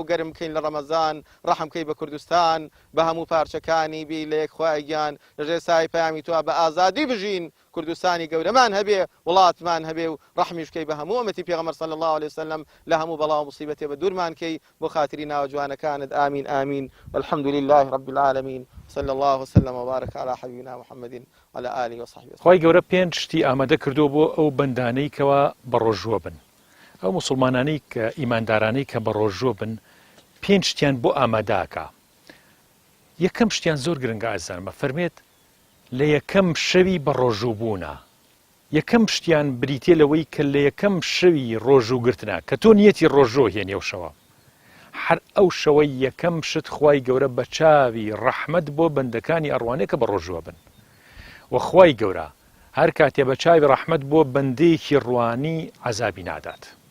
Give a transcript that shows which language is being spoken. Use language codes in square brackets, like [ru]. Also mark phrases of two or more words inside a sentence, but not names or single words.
[ckb] گەرم بکەین لە ڕەمەزان ڕەحمکەی بە کوردستان بە هەموو پارچەکانی بی لە یەک خوای گیان لەژێر سای پەیامی تۆ بە ئازادی بژین کوردستانی گەورەمان هەبێ وڵاتمان هەبێ و ڕەحمیش بکەی بە هەموو ئومەتی پێغەمبەر [ar] صلی الله عليه وسلم [ckb] لە هەموو بەڵاو موسیبەتێ بە دوورمان کەی بۆ خاتری ناوە جوانەکانت ئامین ئامین [ar] والحمد لله رب العالمين صلى الله وسلم وبارك على حبيبنا محمد وعلى آله وصحبه [ckb] خوای گەورە پێنج شتی ئامادە کردو بۆ ئەو بەندانەی کەوا بەڕۆژوە بن ئەو موسڵمانانەی کە ئیماندارانەی کە بەڕۆژوە بن پێنج شتیان بۆ ئاماداکە یەکەم شتیان زۆر گرنگە ئازانمە فەرمێت لە یەکەم شەوی بەڕۆژووبوونە یەکەم شتیان بریتێ لەوەی کە لە یەکەم شەوی ڕۆژووگرتنە کە تۆ نیەتی ڕۆژۆ هێنێ و شەوە هەر ئەو شەوەی یەکەم شت خوای گەورە بە چاوی ڕەحمەت بۆ بەندەکانی ئەڕوانەیە کە بەڕۆژوە بن و خوای گەورە هەر کاتێ بە چاوی ڕەحمەت بۆ بەندەیەکی ڕوانی عەزابی نادات